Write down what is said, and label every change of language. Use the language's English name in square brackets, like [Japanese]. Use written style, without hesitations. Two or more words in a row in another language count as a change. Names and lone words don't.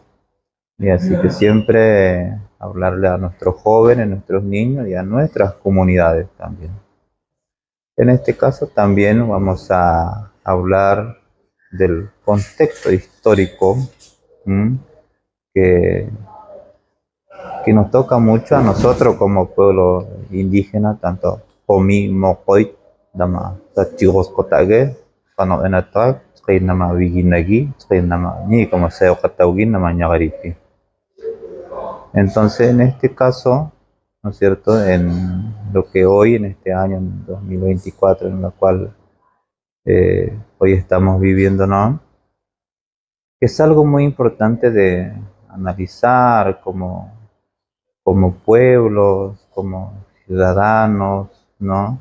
[Spanish] Y así que siempre hablarle a nuestros jóvenes, a nuestros niños y a nuestras comunidades también. En este caso también vamos a hablar del contexto histórico, ¿m? que, que nos toca mucho a nosotros como pueblo indígena, tanto Pomi, Mokoit, Dama, Tachigos Kotage, Pano Enatak, Nama Viginagi, Nama Ni, como Seo Kataugi, Nama Ñagaripi. Entonces, en este caso, ¿no es cierto?, en lo que hoy, en este año, en 2024, en la cual hoy estamos viviendo, ¿no? Es algo muy importante de analizar como pueblos, como ciudadanos, ¿no?